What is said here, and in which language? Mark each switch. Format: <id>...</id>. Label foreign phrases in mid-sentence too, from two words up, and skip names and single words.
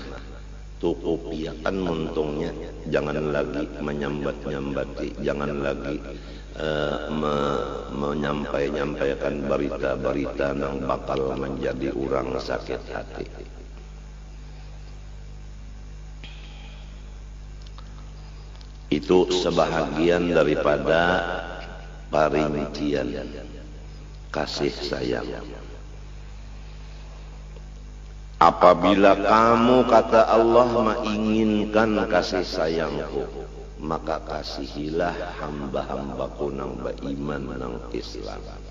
<bjn>Tukupiakan muntungnya, jangan lagi menyambat-nyambati, jangan lagi menyampaikan berita-berita nang bakal menjadi orang sakit hati.</bjn> <id>Itu sebahagian daripada parincian kasih sayang.</id> <bjn>Apabila kamu, kata Allah, menginginkan kasih sayangku, maka kasihilah hamba-hambaku nang beriman nang Islam.</bjn>